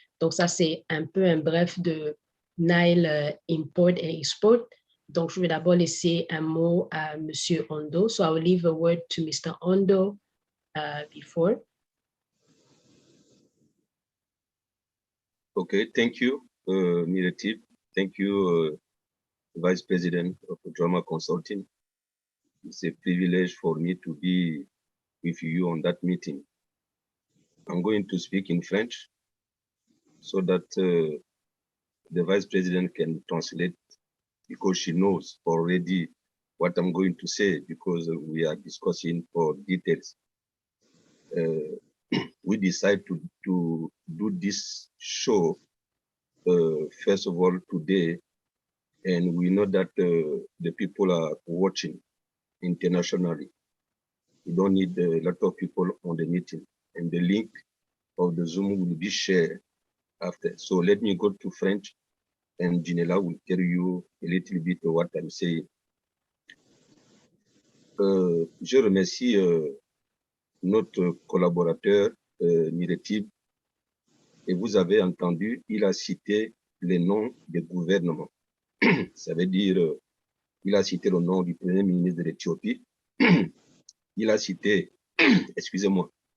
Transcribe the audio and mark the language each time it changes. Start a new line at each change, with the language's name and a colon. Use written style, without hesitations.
French: Donc, ça, c'est un peu un bref de Nile Import and Export. Donc, je vais d'abord laisser un mot à M. Ondo.
English: So, I will leave a word to Mr. Ondo before. Okay, thank you, Mihreteab. Thank you, Vice President of Drama Consulting. It's a privilege for me to be with you on that meeting. I'm going to speak in French so that the Vice President can translate, because she knows already what I'm going to say, because we are discussing for details. We decided to do this show, first of all, today, and we know that the people are watching internationally. We don't need a lot of people on the meeting, and the link of the Zoom will be shared after. So let me go to French, and Ginela will tell you a little bit of what I'm saying.
French: Je remercie notre collaborateur Mihreteab, et vous avez entendu, il a cité les noms des gouvernements. Ça veut dire, il a cité le nom du Premier ministre de l'Éthiopie, il a cité, excusez-moi,